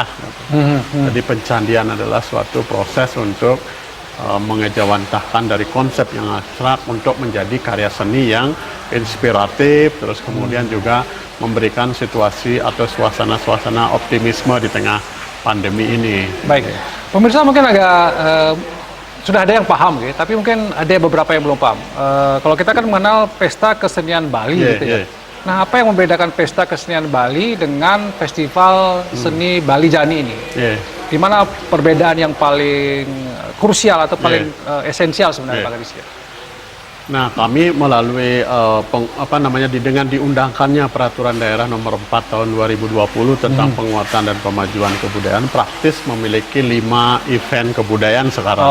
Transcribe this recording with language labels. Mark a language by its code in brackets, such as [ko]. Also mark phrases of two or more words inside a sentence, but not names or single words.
[id] Jadi pencandian adalah suatu proses untuk mengejawantahkan dari konsep yang abstrak untuk menjadi karya seni yang inspiratif, terus kemudian juga memberikan situasi atau suasana-suasana optimisme di tengah pandemi ini. Baik, pemirsa mungkin agak sudah ada yang paham, gitu, tapi mungkin ada beberapa yang belum paham. Kalau kita kan mengenal pesta kesenian Bali, gitu ya. Nah, apa yang membedakan pesta kesenian Bali dengan festival seni Bali Jani ini? Di mana perbedaan yang paling krusial atau paling esensial sebenarnya Pak Gadis? Nah, kami melalui dengan diundangkannya Peraturan Daerah Nomor 4 Tahun 2020 tentang penguatan dan pemajuan kebudayaan, praktis memiliki 5 event kebudayaan sekarang.